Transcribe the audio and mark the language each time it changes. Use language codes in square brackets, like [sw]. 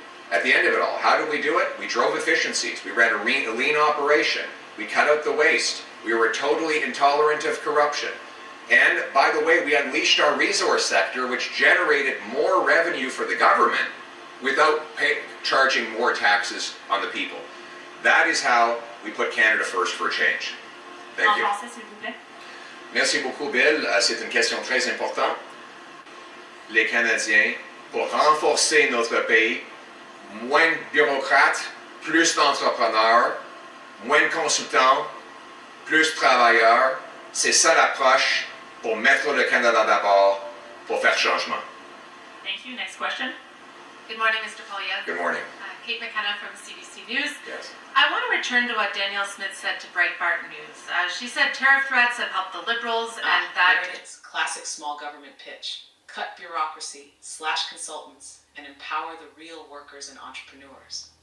[en] At the end of it all, how did we do it? We drove efficiencies, we ran a lean operation, we cut out the waste, we were totally intolerant of corruption. And by the way, we unleashed our resource sector, which generated more revenue for the government without charging more taxes on the people. That is how we put Canada first for a change. Thank [fr] En [en] you. [fr] français, s'il vous plaît. Merci beaucoup, Bill. C'est une question très importante. Les Canadiens, pour renforcer notre pays, moins de bureaucrates, plus d'entrepreneurs, moins de consultants, plus de travailleurs. C'est ça l'approche pour mettre le Canada d'abord, pour faire changement. [en] Thank you. Next question. Good morning, Mr. Poilievre. Good morning. Kate McKenna from CBC News. Yes. I want to return to what Danielle Smith said to Breitbart News. She said tariff threats have helped the Liberals and that... There it is. Classic small government pitch. Cut bureaucracy, slash consultants, and empower the real workers and entrepreneurs.